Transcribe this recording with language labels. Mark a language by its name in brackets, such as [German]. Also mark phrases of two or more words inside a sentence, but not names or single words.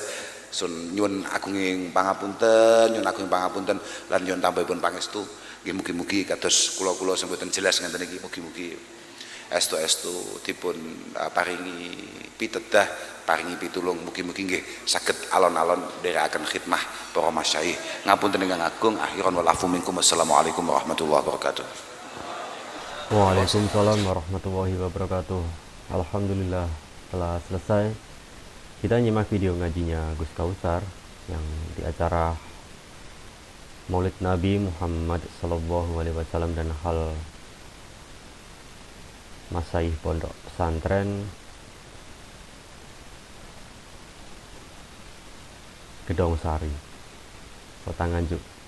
[Javanese] Sun nyuwun agunging pangapunten, lan nyuwun tambahipun pangestu. Nggih mugi-mugi kados kula-kula sing boten jelas ngenten iki mugi-mugi estu dipun paringi pitedah, paringi pitulung, mugi-mugi nggih saged alon-alon nderekaken khidmah para masyayikh. Ngapunten ingkang agung, [Arabic] آخرا والعفو منكم. والسلام عليكم ورحمة الله وبركاته. وعليكم السلام ورحمة الله وبركاته. [Indonesian] Alhamdulillah telah selesai. Kita nyimak video ngajinya Gus Kausar yang di acara Maulid Nabi Muhammad [Arabic] صلى الله عليه وسلم [Indonesian] dan hal Masaih Pondok Pesantren Gedong Sari, Kota Nganjuk.